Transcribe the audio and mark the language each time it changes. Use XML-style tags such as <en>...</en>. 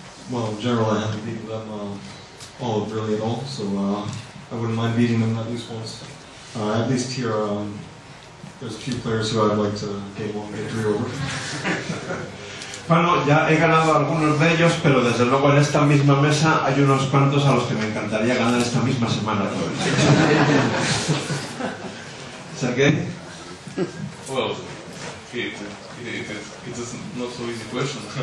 <en>Well, in general, I haven't beaten them all really at all, so I wouldn't mind beating them at least once. At least here, there's a few players who I'd like to gain one victory over.</en> <es>Bueno, ya he ganado a algunos de ellos, pero desde luego en esta misma mesa hay unos cuantos a los que me encantaría ganar esta misma semana otra vez. ¿Sergei?</es> <en>Well, it is not so easy question.</en>